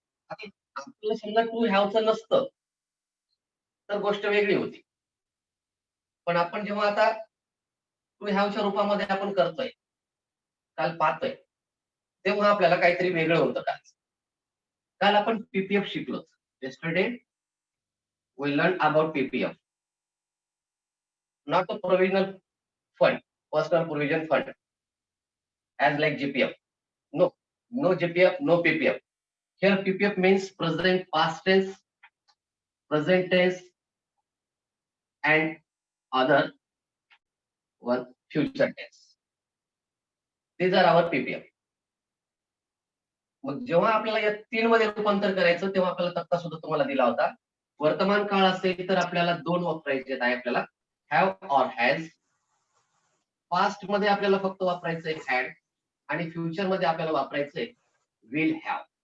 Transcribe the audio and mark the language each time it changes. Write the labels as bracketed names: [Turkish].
[Marathi] आपल्याला समजा टू हॅवचं नसतं तर गोष्ट वेगळी होती, पण आपण जेव्हा आता टू हॅवच्या रूपामध्ये आपण करतोय, काल पाहतोय, तेव्हा आपल्याला काहीतरी वेगळं होतं. काल आपण पीपीएफ शिकलो. [English] yesterday we learned about PPF, not a provisional fund, personal provision fund, as like GPF. No GPF, no PPF. Here PPF means present past tense, present tense, and other one future tense. These are our PPF. [Marathi] मग जेव्हा आपल्याला या 3 मध्ये रूपांतर करायचं तेव्हा आपल्याला तक्ता सुद्धा तुम्हाला दिला होता. वर्तमान काळ असेल तर आपल्याला 2 वापरायचे आहेत. आपल्याला हॅव और हॅज. पास्ट मध्ये आपल्याला फक्त वापरायचंय हॅड आणि फ्युचर मध्ये आपल्याला वापरायचंय विल हॅव.